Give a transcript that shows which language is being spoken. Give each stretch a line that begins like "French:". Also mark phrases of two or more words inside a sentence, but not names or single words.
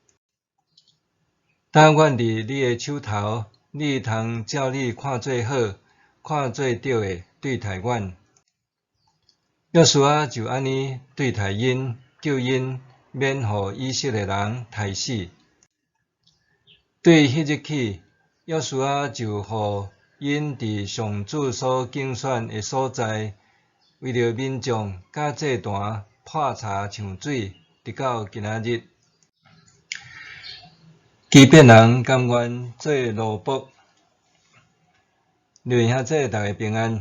Min Nan Chinese: 当阮伫你的手头，你通照你看做好、看做对的对待阮。约书亚就安尼对待因，叫因免互以色列人刣死。对迄日起，约书亚就互因伫上主所竞选的所在，为着民众甲祭坛破柴抢水，直到今仔日。基遍人甘愿做奴仆。弟兄姊妹大家平安。